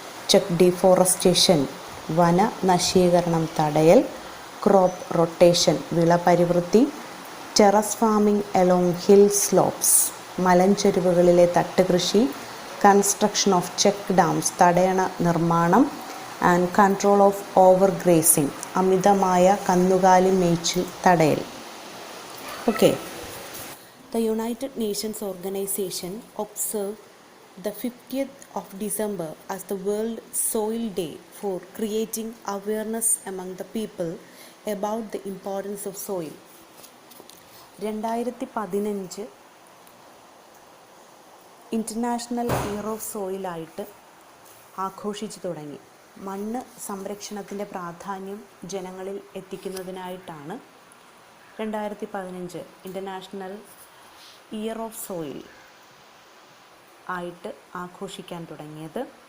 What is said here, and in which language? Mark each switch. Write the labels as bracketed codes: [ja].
[en] check deforestation, [ml] വന നശീകരണം തടയൽ, [en] crop rotation [ml] വിള പരിവൃത്തി, [en] terrace farming along hill slopes [ml] മലഞ്ചെരുവുകളിലെ തട്ടുകൃഷി, [en] construction of check dams [ml] തടയണ നിർമ്മാണം, [en] and control of over grazing [ml] അമിതമായ കന്നുകാലി മേച്ചിൽ തടയൽ. Okay. [en] The United Nations Organization observed the 50th of December as the World Soil Day for creating awareness among the people about the importance of soil. [ml] 2015 international year of സോയിലായിട്ട് ആഘോഷിച്ചു തുടങ്ങി. മണ്ണ് സംരക്ഷണത്തിൻ്റെ പ്രാധാന്യം ജനങ്ങളിൽ എത്തിക്കുന്നതിനായിട്ടാണ് 2015 international year of soil ആയിട്ട് ആഘോഷിക്കാൻ തുടങ്ങിയത്.